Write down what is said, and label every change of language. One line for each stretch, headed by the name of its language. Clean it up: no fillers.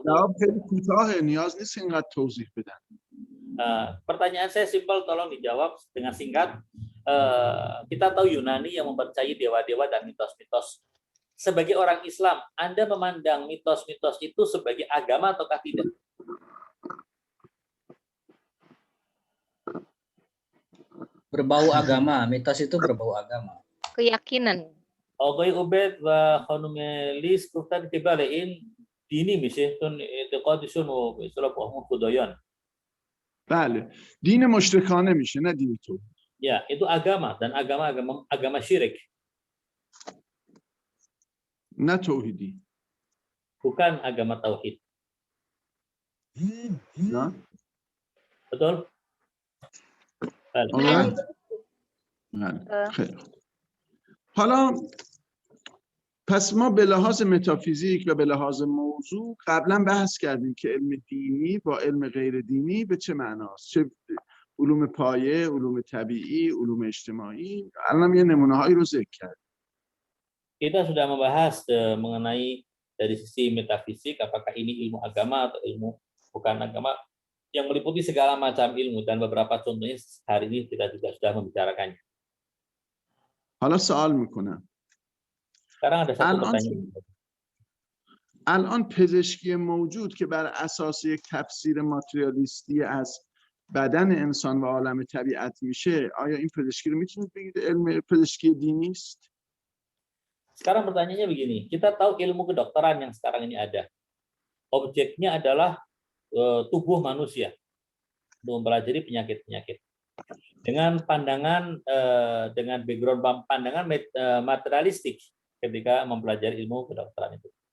Persian: جواب خیلی کوتاهه نیاز نیست اینقدر توضیح بدن.
Indonesian: Pertanyaan saya simpel, tolong dijawab dengan singkat. Kita tahu Yunani yang mempercayai dewa-dewa dan mitos-mitos. Sebagai orang Islam, Anda memandang mitos-mitos itu sebagai agama ataukah tidak? Berbau agama, mitos itu berbau agama. Keyakinan.
Persian: آقای عبید و خانم لیس گفتن که بله این دینی میشه چون اعتقادشون و به اصطلاح با خدایان. بله دین مشرکانه میشه نه دین تو.
Indonesian: Ya, itu agama dan agama syirik.
Persian: نه توحیدی.
Indonesian: Bukan agama tauhid.
Persian: نه.
Indonesian: Betul?
Persian: بله. خیلی. حالا پس ما به لحاظ متافیزیک و به لحاظ موضوع قبلا بحث کردیم که علم دینی با علم غیر دینی به چه معناست، چه علوم پایه، علوم طبیعی، علوم اجتماعی. الان یه نمونه هایی رو ذکر کردیم.
Indonesian: Kita sudah membahas mengenai dari sisi metafisik apakah ini ilmu agama atau ilmu bukan agama. yang meliputi segala macam ilmu dan beberapa contohnya hari ini kita juga sudah membicarakannya.
Persian: حالا سوال میکنم
Indonesian: Sekarang ada satu
Persian: الان
Indonesian: pertanyaan.
Persian: الان پزشکی موجود که بر اساس یک تفسیر ماتریالیستی از بدن انسان و عالم طبیعت میشه، آیا این پزشکی رو میتونید بگید علم پزشکی دینی است؟
Indonesian: Sekarang pertanyaannya begini, kita tahu ilmu kedokteran yang sekarang ini ada. Objeknya adalah tubuh manusia untuk mempelajari penyakit-penyakit. Dengan pandangan, dengan background pandangan materialistik ketika mempelajari ilmu kedokteran itu.